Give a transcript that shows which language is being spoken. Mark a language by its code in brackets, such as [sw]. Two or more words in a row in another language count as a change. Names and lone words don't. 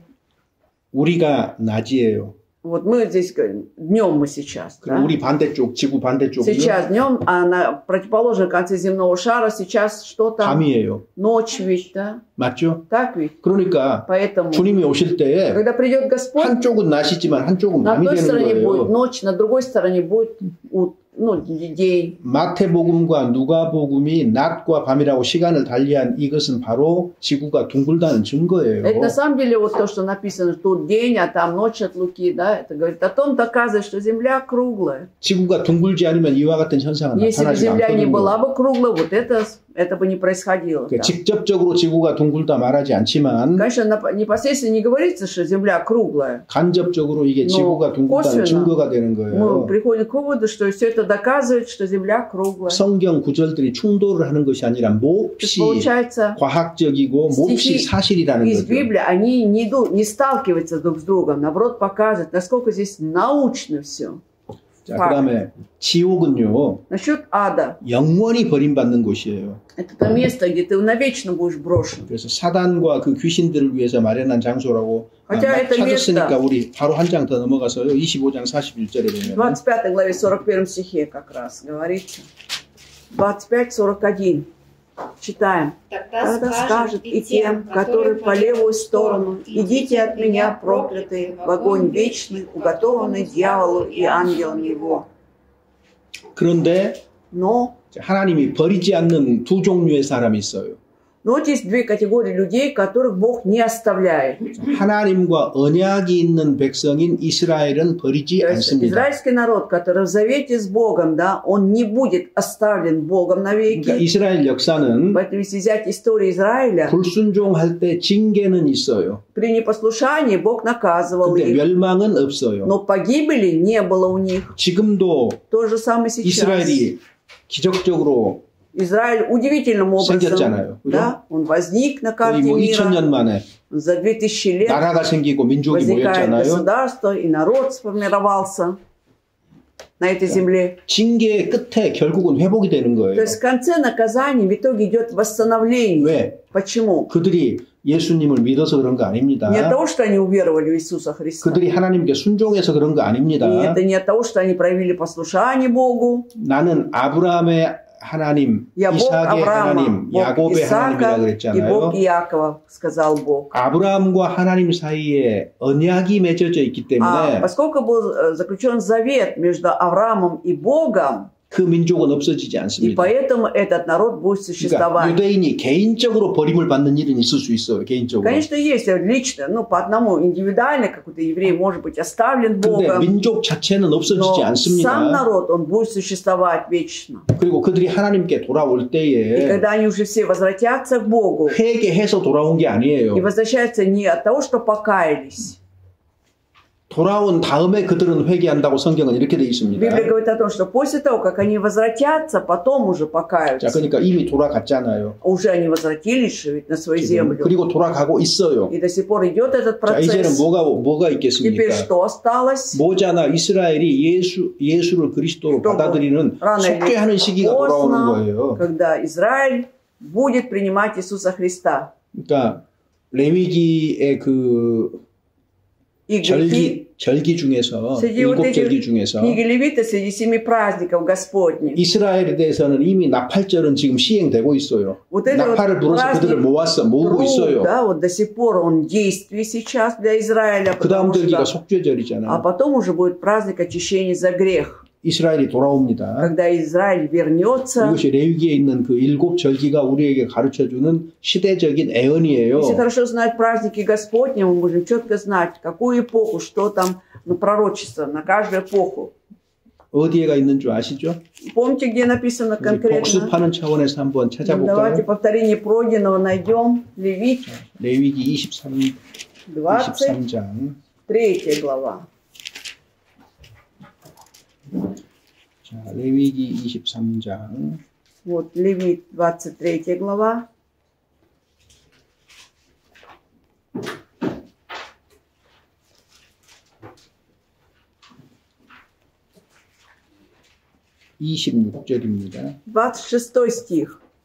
[ko] 우리가 낮이에요. [ru] Вот мы здесь говорим, днем мы сейчас. [ko] 그럼 [ru] Да? [ko] 우리 반대쪽, 지구 반대쪽은요? [ru] Сейчас днем, а на противоположном конце земного шара сейчас что там? [ko] 밤이에요. [ru] Ночь ведь, да? [ko] 맞죠? [ru] Так ведь? [ko] 그러니까 [ru] Поэтому, [ko] 주님이 오실 때 [ru] когда придет Господь, [ko] 한쪽은 낮이지만 한쪽은 [ru] на [ko] 밤이 [ru] одной [ko] 되는 [ru] стороне будет [ko] 거예요. [ru] ночь, на другой стороне будет день. [ko] 마태복음과 누가복음이 낮과 밤이라고 시간을 달리한 이것은 바로 지구가 둥글다는 증거예요. [ru] Это на самом деле вот то, что написано, тут день, а там ночь от Луки, да? Это говорит о том, доказывает, что Земля круглая. [ko] 지구가 둥글지 않으면 이와 같은 현상은 [ru] Если бы [ko] 나타나지 [ru] Земля не [ko] 않거든요. [ru] была бы круглой, вот это бы не происходило. [ko] 그러니까 [ru] Да. [ko] 직접적으로 지구가 둥글다 말하지 않지만 [ru] Конечно, непосредственно не говорится, что Земля круглая. [ko] 간접적으로 이게 지구가 둥글다는 [ru] косвенно [ko] 증거가 되는 [ru] Мы [ko] 거예요. [ru] приходим к выводу, что все это доказывает, что Земля круглая. [ko] 성경 구절들이 충돌을 하는 것이 아니라 [ru] То есть, [ko] 몹시 [ru] получается, [ko] 과학적이고 몹시 [ru] стихи [ko] 사실이라는 [ru] из [ko] 거죠. [ru] Библии, они не сталкиваются друг с другом, наоборот, показывают, насколько здесь научно все. [ko] 자, 그다음에 지옥은요. [ru] Насчет ада. [ko] 영원히 버림받는 곳이에요. [ru] Это то место, где ты навечно будешь брошен. [ko] 그래서 사단과 그 귀신들을 위해서 마련한 장소라고 [ru] хотя это [ko] 찾았으니까 [ru] место [ko] 우리 바로 한 장 더 넘어가서요. 25장 41절에 [ru] в [ko] 보면 [ru] 25 главе 41 стихе как раз говорится. 25-41. Читаем. Тогда скажет и тем, которые по левую сторону, идите от меня, проклятые, в огонь вечный, уготованный дьяволу и ангелам его. [ko] 그런데 [ru] Но [ko] 하나님이 버리지 않는 두 종류의 사람이 있어요. [ru] вот есть две категории людей, которых Бог не оставляет. [ko] 하나님과 언약이 있는 백성인 이스라엘은 버리지 [ru] То есть [ko] 않습니다. [ru] израильский народ, который в завете с Богом, да, он не будет оставлен Богом навеки. [ko] 그러니까 이스라엘 역사는 [ru] Поэтому если взять историю Израиля, [ko] 불순종할 때 징계는 있어요. [ru] при непослушании Бог наказывал [ko] 근데 [ru] их. [ko] 멸망은 없어요. [ru] Но погибели не было у них. [ko] 지금도 [ru] То же самое сейчас. [ko] 이스라엘이 기적적으로 [ru] Израиль удивительным образом, [ko] 생겼잖아요. [ru] да, он возник на [ko] 거의 [ru] карте [ko] 뭐 2000년 [ru] мира. [ko] 만에 [ru] За 2000 лет [ko] 나라가 생기고 민족이 [ru] возникает [ko] 모였잖아요. [ru] государство, и народ сформировался на этой земле. [ko] 징계의 끝에 결국은 회복이 되는 [ru] То [ko] 거예요. [ru] есть в конце наказания в итоге идет восстановление. [ko] 왜? [ru] Почему? [ko] 그들이 예수님을 믿어서 그런 거 아닙니다. [ru] Не от того, что они уверовали в Иисуса Христа. [ko] 그들이 하나님께 순종해서 그런 거 아닙니다. [ru] И это не от того, что они проявили послушание Богу. [ko] 나는 아브라함의 하나님, [ru] Я Бог [ko] 이삭의 [ru] Авраама, [ko] 하나님, [ru] Бог [ko] 야곱의 하나님이라 [ru] Исаака и [ko] 그랬잖아요. [ru] Бог Иакова, сказал Бог. [ko] 아브라함과 하나님 사이에 언약이 맺어져 있기 [ru] А [ko] 때문에 [ru] поскольку был заключен завет между Авраамом и Богом, [ko] 그 민족은 없어지지 [ru] И [ko] 않습니다. [ru] поэтому этот народ будет [ko] 그러니까 [ru] существовать. [ko] 유대인이 개인적으로 버림을 받는 일은 있을 수 있어요. 개인적으로. [ru] Конечно, есть лично, ну, по одному индивидуально, какой-то еврей может быть оставлен [ko] 근데 [ru] Богом, [ko] 민족 자체는 없어지지 [ru] но сам [ko] 않습니다. [ru] народ, он будет существовать вечно. [ko] 그리고 그들이 하나님께 돌아올 [ru] И [ko] 때에 [ru] когда они уже все возвратятся к Богу, [ko] 회개해서 돌아온 게 아니에요. [ru] и возвращаются не от того, что покаялись. [ko] 돌아온 다음에 그들은 회개한다고 성경은 이렇게 되어 있습니다. [ru] Библия говорит о том, что после того, как они возвратятся, потом уже [ko] 자, [ru] покаются. [ko] 그러니까 이미 돌아갔잖아요. [ru] Уже они возвратились же ведь на свою [ko] 지금. [ru] землю. [ko] 그리고 돌아가고 있어요. [ru] И до сих пор идет этот [ko] 자, 이제는 [ru] процесс. [ko] 뭐가 [ru] Теперь [ko] 있겠습니까? [ru] что осталось? [ko] 모자나 이스라엘이 예수를 그리스도로 받아들이는 [ru] Рано или [ko] 속죄하는 시기가 돌아오는 [ru] поздно, [ko] 거예요. [ru] когда Израиль будет принимать Иисуса Христа. [ko] 그러니까 레위기의 그 [ru] И грехи [ko] 절기 중에서 [ru] среди вот [ko] 일곱 절기 [ru] этих [ko] 중에서 [ru] книги Левита, среди 7 праздников Господних. [ko] 이스라엘에 대해서는 이미 나팔절은 지금 시행되고 있어요. [ru] Вот это [ko] 나팔을 [ru] вот [ko] 불어서 그들을 모으고 [ru] труд, [ko] 있어요. [ru] да, вот до сих пор он в действии сейчас для Израиля, [ko] 그 다음 [ru] потому [ko] 절기가 [ru] что, [ko] 속죄절이잖아요. [ru] а потом уже будет праздник очищения за грех, [ko] 이스라엘이 돌아옵니다. [ru] когда Израиль вернется. [ko] 이것이 레위기에 있는 그 일곱 절기가 우리에게 가르쳐주는 시대적인 애언이에요. [ru] Если хорошо знать праздники Господни, мы можем четко знать, какую эпоху, что там пророчество на каждую эпоху. [ko] 어디에가 있는 줄 아시죠? [ru] Помните, где написано конкретно? [ko] 복습하는 차원에서 한번 [ru] Давайте [ko] 찾아볼까요? [ru] повторение пройденного найдем. Левит, [ko] 레위기 23장 [ru] 23 глава. [ko] 자, 레위기 23장 [ru] Вот Левит, 23 глава. [ko] (26절입니다) [ru] 26 стих.